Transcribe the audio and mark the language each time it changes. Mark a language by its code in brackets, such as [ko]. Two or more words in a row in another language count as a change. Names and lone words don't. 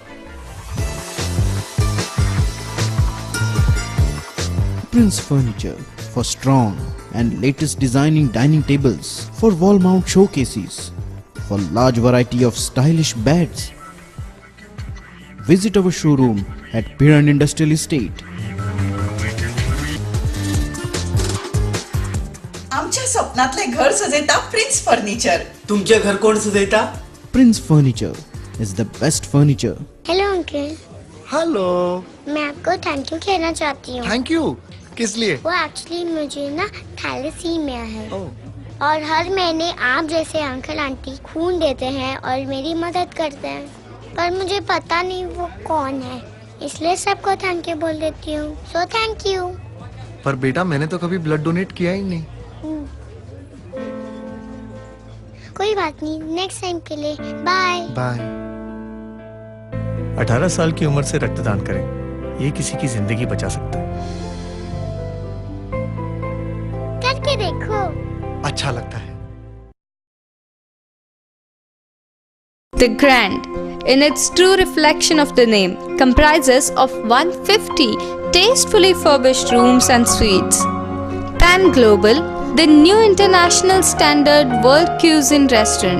[en] Prince Furniture for strong and latest designing dining tables, for wall mount showcases, for large variety of stylish beds. Visit our showroom at Piran Industrial Estate. [kok] आमच्या स्वप्नातले घर सजयता प्रिन्स फर्निचर. तुमचे घर कोण सजयता? [en] Prince Furniture is the best furniture. hello uncle. हेलो. [hi] मैं आपको [en] thank you [hi] कहना चाहती हूँ. [en] thank you [hi] किस लिए? वो एक्चुअली मुझे ना थैलेसीमिया है और हर महीने आप जैसे अंकल आंटी खून देते हैं और मेरी मदद करते हैं, पर मुझे पता नहीं वो कौन है, इसलिए सबको [en] thank you [hi] बोल देती हूँ. [en] so thank you. [hi] पर बेटा मैंने तो कभी [en] blood donate [hi] किया ही नहीं. कोई बात नहीं, [en] next time [hi] के लिए बाय. बाय. 18 साल की उम्र से रक्तदान करें, ये किसी की जिंदगी बचा सकता है. करके देखो. अच्छा लगता है. [en] The Grand, in its true reflection of the name, comprises of 150 tastefully furbished rooms and suites. Pan Global, the new international standard world cuisine restaurant.